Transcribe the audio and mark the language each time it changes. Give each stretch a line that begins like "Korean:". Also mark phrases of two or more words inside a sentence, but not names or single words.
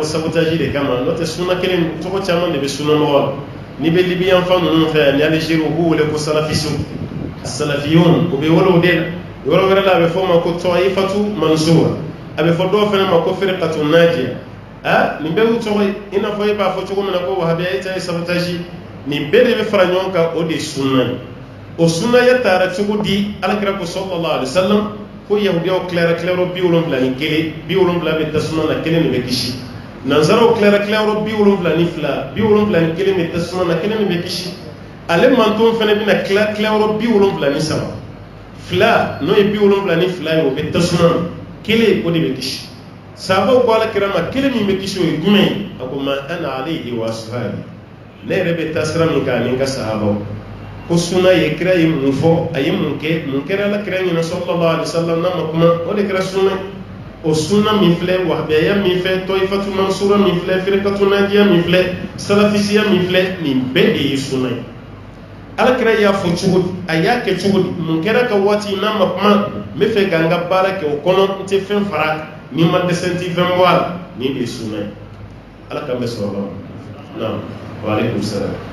Bambara: sabotage de kama n'o tɛ sunna kelen tɔgɔ caman de bɛ sunna mɔgɔ la n'i bɛ libiyan fan ninnu fɛ ani alizeri u b'u wele ko salafisiw salafiyun u bɛ wele o de la yɔrɔ wɛrɛ la a bɛ fɔ o ma ko
Arabic: الطائفة المنصورة
Bambara: a bɛ fɔ dɔw fana ma ko
Arabic: فرقة ناجية
Bambara: nin bɛɛ y'u tɔgɔ ye i n'a fɔ e b'a fɔ cogo min na ko wahabiya e ta ye sabotage nin bɛɛ de bɛ fara ɲɔgɔn kan o de ye sunna ye o sunna ya taara cogo di alakira ko
Arabic: صلى الله عليه وسلم
Bambara: ko yahudiyaw tilara tilayɔrɔ 71 70 bɛ tasuma na kelen de bɛ kisi nanzaraw tilara tilayɔrɔ 72 71 bɛ tasuma na kelen de bɛ kisi ale mantonw fana bɛna tila tilayɔrɔ 73 fila n'o ye 72 ye o bɛ tasuma na kelen o de bɛ kisi sahabaw ko alakira ma kelen min bɛ kisi o ye jumɛn ye a ko
Arabic: ما أنا عليه وأصحابي
Bambara: ne yɛrɛ bɛ taa sira min kan ani n ka sahabaw ko sunna ye kira ye mun fɔ a ye mun kɛra ala kira ɲɛna sallallahu
Arabic: عليه وسلم
Bambara: n'a ma kuma o de kɛra sunna o sunna min filɛ wahabiya min filɛ
Arabic: الطائفة المنصورة
Bambara: min filɛ
Arabic: فرقة ناجية
Bambara: min filɛ salafisiya min filɛ nin bɛɛ de ye sunna ye ala kira y'a fɔ cogo di a y'a kɛ cogo di mun kɛra ka waati n'a ma kuma n bɛ fɛ ka n ka baara kɛ o kɔnɔ n tɛ fɛn fara ni ma dɛsɛ n tɛ fɛn bɔ a la nin de ye sunna ye ala k'an bɛ sɔrɔ la naam
Arabic: وعليكم السلام